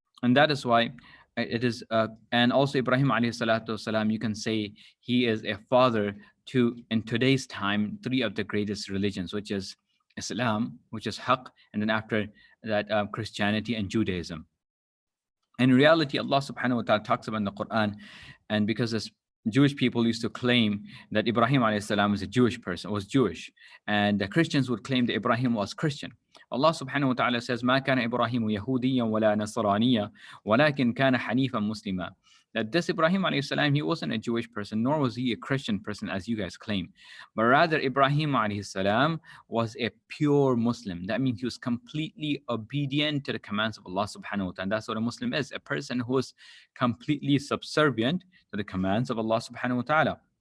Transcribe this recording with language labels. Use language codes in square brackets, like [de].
[en] And that is why it is, and also Ibrahim alayhi salatu wasalam, you can say he is a father to, in today's time, three of the greatest religions, which is Islam, which is Haqq, and then after that, Christianity and Judaism. In reality, Allah subhanahu wa ta'ala talks about in the Quran, and because this Jewish people used to claim that Ibrahim alayhi salam was a Jewish person, was Jewish, and the Christians would claim that Ibrahim was Christian. Allah subhanahu wa ta'ala says, [ar] ما كان إبراهيم يهوديا ولا نصرانيا ولكن كان حنيفا مسلما. [en] That this Ibrahim alayhi salam, he wasn't a Jewish person, nor was he a Christian person as you guys claim. But rather, Ibrahim alayhi salam was a pure Muslim. That means he was completely obedient to the commands of Allah subhanahu wa ta'ala. And that's what a Muslim is, a person who is completely subservient to the commands of Allah subhanahu wa ta'ala.